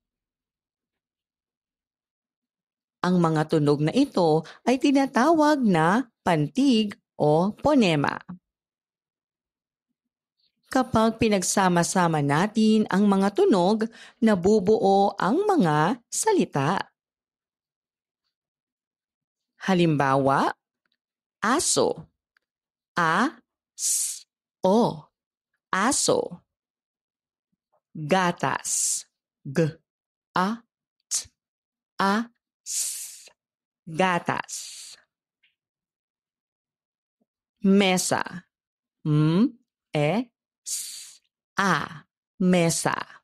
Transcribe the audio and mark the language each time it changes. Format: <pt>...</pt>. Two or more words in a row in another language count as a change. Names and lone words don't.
<tl>Ang mga tunog na ito ay tinatawag na pantig o ponema. Kapag pinagsama-sama natin ang mga tunog, nabubuo ang mga salita. Halimbawa, aso, a, s, o, aso. Gatas, g, a, t, a, s, gatas. Mesa, m, e, s, a, mesa.</tl>